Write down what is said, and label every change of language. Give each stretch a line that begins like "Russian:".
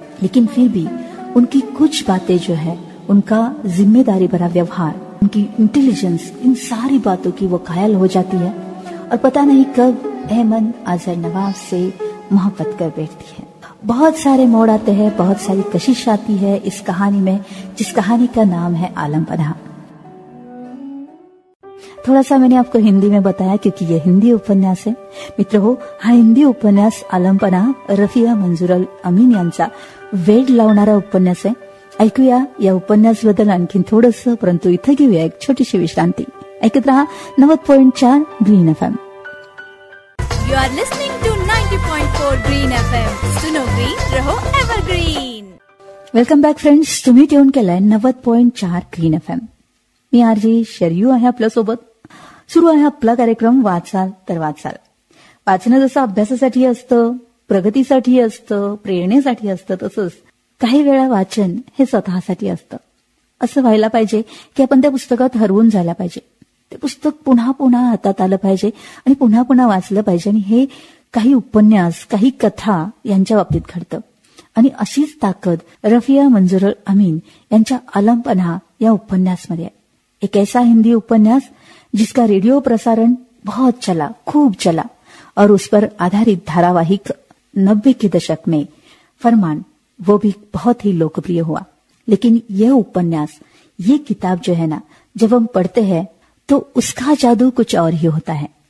Hindi: लेकिन फिर भी उनकी कुछ बातें जो है, उनका जिम्मेदारी भरा व्यवहार, उनकी इंटेलिजेंस, इन सारी बातों की वो घायल हो जाती है, और पता नहीं कब एमन आजर नवाब से मोहब्बत कर बैठती है. बहुत सारे मोड़ आते हैं, बहुत सारी कशिश आती है इस कहानी में, जिस कहानी का नाम है आलम पनाह. थोड़ा सा मैंने आपको हिंदी में बताया क्योंकि ये हिंदी उपन्यास है.
Marathi: मित्रहो, हा हिंदी उपन्यास आलम पनाह रफिया मंजूर अमीन यांचा वेड लावणारा उपन्यास आहे. ऐकूया या उपन्यासाबद्दल आणखी थोडंसं, परंतु इथे घेऊया एक छोटीशी विश्रांती. ऐकत रहा 90.4 green FM.
English: You are listening to 90.4 Green FM.
Hindi: सुनो ग्रीन, रहो एवरग्रीन.
English: Welcome back friends.
Marathi: तुम्ही ट्यून केलाय 90.4 ग्रीन FM. मी आरजे शरयू आहे आपल्यासोबत. सुरू आहे आपला कार्यक्रम वाचाल तर वाचाल. वाचणं जसं अभ्यासासाठी असतं, प्रगतीसाठी असतं, प्रेरणेसाठी असतं, तसंच काही वेळा वाचन हे स्वतःसाठी असतं. असं व्हायला पाहिजे की आपण त्या पुस्तकात हरवून जायला पाहिजे. ते पुस्तक पुन्हा पुन्हा हातात आलं पाहिजे आणि पुन्हा पुन्हा वाचलं पाहिजे. आणि हे काही उपन्यास, काही कथा यांच्या बाबतीत घडतं. आणि अशीच ताकद रफिया मंजूर अमीन यांच्या आलम पनाह या उपन्यासमध्ये आहे.
Hindi: एक ऐसा हिंदी उपन्यास जिसका रेडियो प्रसारण बहुत चला, खूब चला, और उस पर आधारित धारावाहिक 90 के दशक में फरमान, वो भी बहुत ही लोकप्रिय हुआ. लेकिन यह उपन्यास, ये किताब जो है ना, जब हम पढ़ते हैं तो उसका जादू कुछ और ही होता है.